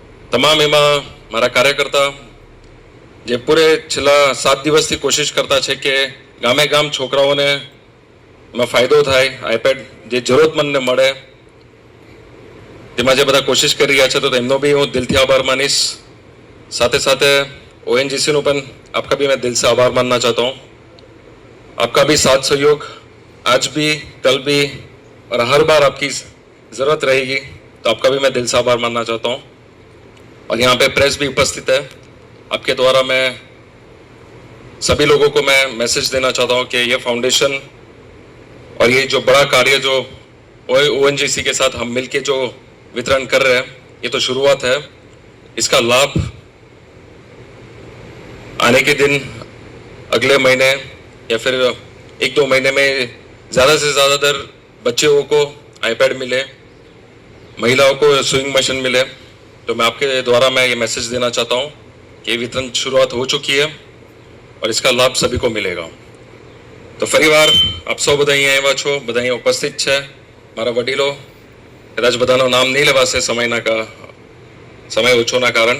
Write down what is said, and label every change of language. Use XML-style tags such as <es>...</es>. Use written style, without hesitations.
<gu>તમામ એમાં મારા કાર્યકર્તા જે પૂરે છેલ્લા 7 દિવસથી કોશિશ કરતા છે કે ગામે ગામ છોકરાઓને એમાં ફાયદો થાય, આઈપેડ જે જરૂરતમંદને મળે, તેમાં જે બધા કોશિશ કરી રહ્યા છે તો એમનો બી હું દિલથી આભાર માનીશ.</gu> <hi>साथ साथ ओएनजीसी</hi> <gu>नो पण</gu> <hi>आपका भी मैं दिल से आभार मानना चाहता हूँ. आपका भी साथ सहयोग आज भी, कल भी और हर बार आपकी ज़रूरत रहेगी, तो आपका भी मैं दिल से आभार मानना चाहता हूँ. और यहाँ पे प्रेस भी उपस्थित है। आपके द्वारा मैं सभी लोगों को मैं मैसेज देना चाहता हूँ कि ये फाउंडेशन और ये जो बड़ा कार्य जो ONGC के साथ हम मिलके जो वितरण कर रहे हैं, ये तो शुरुआत है। इसका लाभ आने के दिन, अगले महीने या फिर 1-2 महीने में ज़्यादा से ज़्यादातर बच्चों को आईपैड मिले, महिलाओं को स्विंग मशीन मिले। तो मैं आपके द्वारा मैं ये मैसेज देना चाहता हूँ कि वितरण शुरुआत हो चुकी है और इसका लाभ सभी को मिलेगा।</hi> <gu>તો ફરીવાર આપ સૌ બધા અહીંયા આવ્યા છો, બધા અહીંયા ઉપસ્થિત છે, મારા વડીલો, કદાચ બધાનું નામ નહીં લેવાશે સમય ઓછોના કારણ।</gu>